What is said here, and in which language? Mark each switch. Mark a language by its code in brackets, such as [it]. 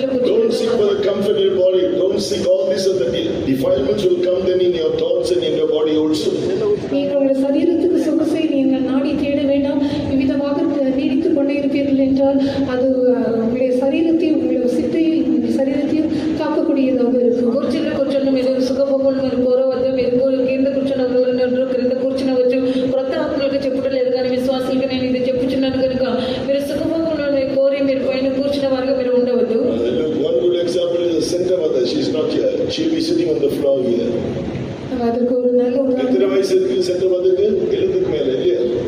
[en] Don't seek for the comfort in your body. Don't seek all this and the defilements will come then in your thoughts and in your body also. [ta] நீங்கள் உங்கள் சரீரத்துக்கு சொகுசை நீங்கள் நாடி தேட வேண்டாம். இவ்விதமாக நீடித்துக் கொண்டே இருப்பீர்கள் என்றால் அது உங்களுடைய சரீரத்தையும் உங்களுடைய சித்தையும் சரீரத்தையும் காக்கக்கூடிய இருக்கக்கூடியதாக இருக்கும். [te] కుర్చీలో కూర్చొని మీరు సుఖభోగులు మీరు కోరవద్దు, మీరు కింద కూర్చొని ఎవరు క్రింద కూర్చునవచ్చు. క్రొత్త ఆత్మలకు చెప్పడం లేదు కానీ విశ్వాసులకు నేను ఇది చెప్పుచున్నాను కనుక మీరు సుఖభోగులను కోరి మీరు పైన కూర్చున్న వారుగా మీరు ఉండవద్దు. [en] Look, one good example is the center mother. She's not here. She'll be sitting on the floor here. [ta] அதற்கு ஒரு நல்ல உதாரணம். எத்தனை வயசு இருக்கு சென்டர் மதருக்கு? 70க்கு மேல இல்லையா?